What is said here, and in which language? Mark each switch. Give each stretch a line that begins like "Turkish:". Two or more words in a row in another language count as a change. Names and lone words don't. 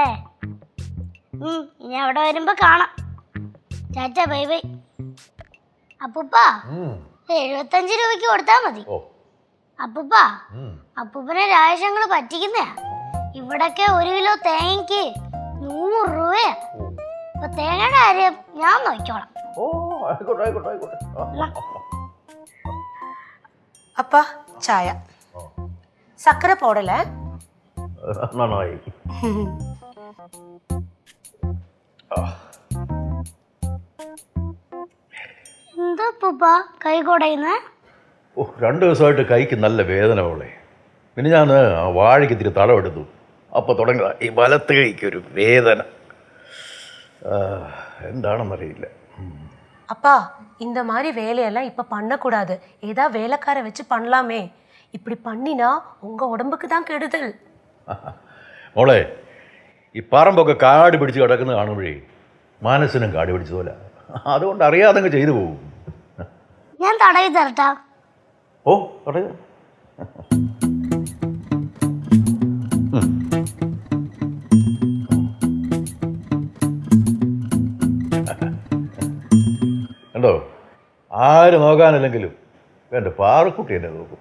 Malayalam: ഇനി അവിടെ വരുമ്പോ കാണാം. ചാച്ചാ
English: bye bye.
Malayalam: അപ്പൂപ്പ 75 രൂപയ്ക്ക് കൊടുത്താ മതി. അപ്പൂപ്പ, അപ്പൂപ്പനെ രാജേഷങ്ങള് പറ്റിക്കുന്നയാ. ഇവിടൊക്കെ 1 കിലോ തേങ്ങയ്ക്ക് 100 രൂപയാ. അപ്പൊ തേങ്ങയുടെ കാര്യം ഞാൻ നോക്കിക്കോളാം.
Tamil: அப்பா சாயா சக்கரை போடல.
Malayalam: എന്താ അപ്പൂപ്പ കൈ കൊടയുന്നേ? 2 ദിവസമായിട്ട് കൈക്ക് നല്ല വേദന പോലെ. പിന്നെ ഞാൻ വാഴയ്ക്ക് ഇത്തിരി തടവെടുത്തു. അപ്പോൾ തുടങ്ങിയ ഈ വലത്ത് കൈക്കൊരു വേദന. എന്താണെന്നറിയില്ല.
Tamil: அப்பா இந்த மாதிரி வேலையெல்லாம் இப்ப பண்ணக்கூடாது. ஏதா வேலைக்கார வச்சு பண்ணலாமே. இப்படி பண்ணினா உங்க உடம்புக்கு தான் கெடுதல்.
Malayalam: മോളെ, ഈ പറമ്പൊക്കെ കാട് പിടിച്ച് കിടക്കുന്നത് കാണുമ്പോഴേ മനസ്സിനും കാട് പിടിച്ചതുപോലെ. അതുകൊണ്ട് അറിയാതെ ചെയ്തു പോകും. ഞാൻ തടവി തരട്ടാ? ഓ തടവ്. കണ്ടോ, ആര് നോക്കാനില്ലെങ്കിലും എൻ്റെ പാറക്കുട്ടി എന്നെ നോക്കും.